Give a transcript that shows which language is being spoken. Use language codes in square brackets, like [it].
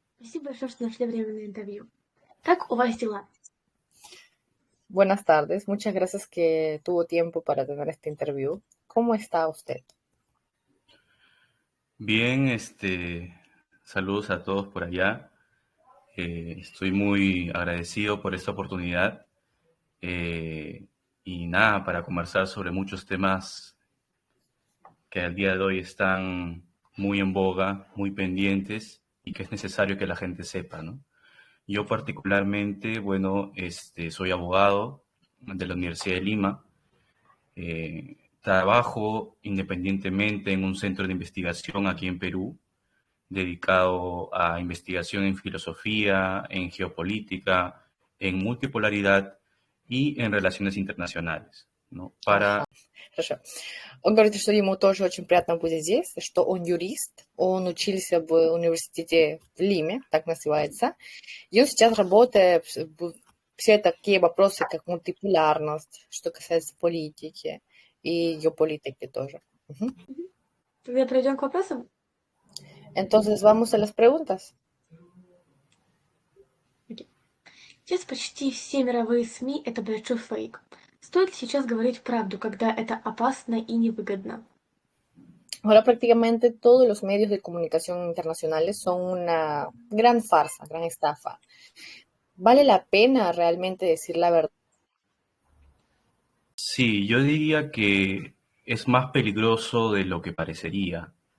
[ru] Спасибо большое, что нашли время на интервью. Как у вас дела? [es] Buenas tardes, muchas gracias que tuvo tiempo para tener este interview. ¿Cómo está usted? Bien, saludos a todos por allá. Estoy muy agradecido por esta oportunidad y nada, para conversar sobre muchos temas que al día de hoy están muy en boga, muy pendientes y que es necesario que la gente sepa, ¿no? Yo particularmente, bueno, soy abogado de la Universidad de Lima. Trabajo independientemente en un centro de investigación aquí en Perú, dedicado a investigación en filosofía, en geopolítica, en multipolaridad y en relaciones internacionales, ¿no? [ru] Хорошо. Он говорит, что ему тоже очень приятно быть здесь, что он юрист, он учился в университете в Лиме, так называется, и он сейчас работает в все такие вопросы, как мультиполярность, что касается политики и геополитики тоже. Тогда перейдем к вопросам. [es] Entonces, vamos a las preguntas. [ru] Сейчас почти все мировые СМИ – это большой фейк. Стоит ли сейчас говорить правду, когда это опасно и невыгодно? [es] Ahora prácticamente todos los medios de comunicación internacionales son una gran farsa, gran estafa. ¿Vale la pena realmente decir la verdad? Sí, yo diría que es más peligroso de lo que parecería.